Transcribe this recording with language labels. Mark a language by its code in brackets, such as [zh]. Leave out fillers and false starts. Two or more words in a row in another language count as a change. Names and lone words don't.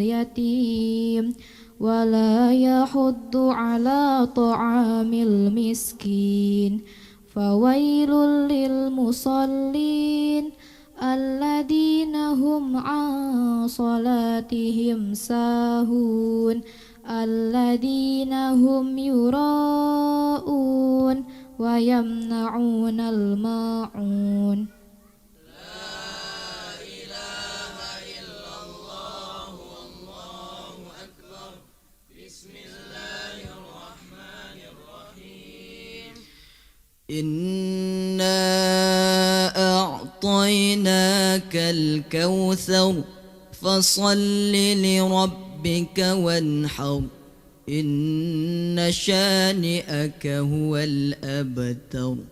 [ar] اليتيم ولا يحض على طعام المسكين فويل للمصلين الذين هم عن صلاتهم ساهون الذين هم يراؤون ويمنعون الماعون. إنا أعطيناك الكوثر فصل لربك وانحر إن شانئك هو الأبتر.